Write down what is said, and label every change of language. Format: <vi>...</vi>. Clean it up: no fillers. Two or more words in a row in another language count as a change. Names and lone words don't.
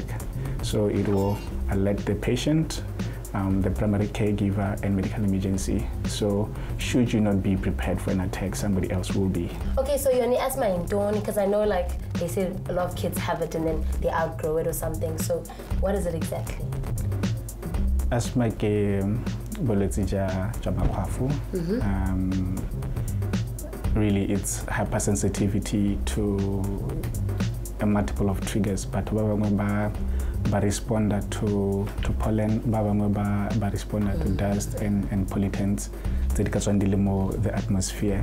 <en>So it will alert the patient, the primary caregiver, and medical emergency. So should you not be prepared for an attack, somebody else will be. Okay, so you're on asthma in dawn, because I know like they say a lot of kids have it and then they outgrow it or something. So what is it exactly?</en> <tn>Asthma ke bolwetse ja makgwafo.</tn> <en>Really, it's hypersensitivity to a multiple of triggers, but ba responder to pollen, ba responder to dust and pollutants the atmosphere.</en>